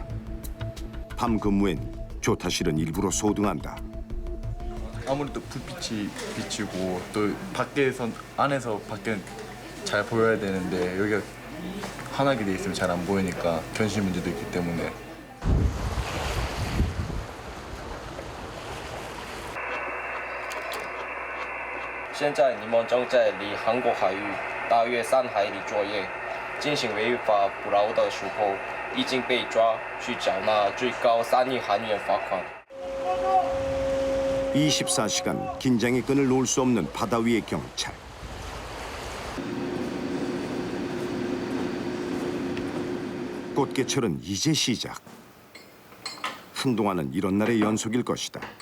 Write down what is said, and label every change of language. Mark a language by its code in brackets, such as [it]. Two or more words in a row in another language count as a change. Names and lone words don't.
[ko] 밤 근무엔 조타실은 일부러 소등한다. 아무래도 불빛이 비치고 또 밖에서 안에서 밖에 잘 보여야 되는데 여기가 환하게 돼 있으면 잘 안 보이니까 견실 문제도 있기 때문에. [zh] 现在你们正在离韩国海域大约3海里作业，进行违法捕捞的时候，已经被抓去缴纳最高3亿韩元罚款。 [ko] 24시간 긴장의 끈을 놓을 수 없는 바다 위의 경찰. 꽃게철은 이제 시작. 한동안은 이런 날의 연속일 것이다.